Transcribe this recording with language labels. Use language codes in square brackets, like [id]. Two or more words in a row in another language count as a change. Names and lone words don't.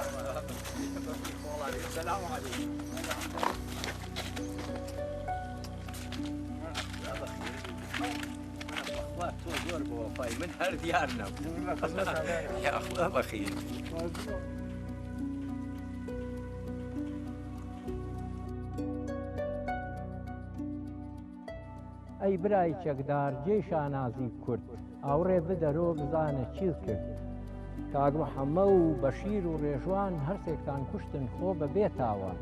[ar] السلام عليكم. من هر ديارنا يا اخوة بخير. [ckb] ئەی برای چەکدار جێی شانازی کورد ئاوڕێ بدەرۆ بزانە چیت کرد. کاک محەممە و بەشیر و ڕێژوان هەرسێکتان کوشتن خۆ بە بێتاوان.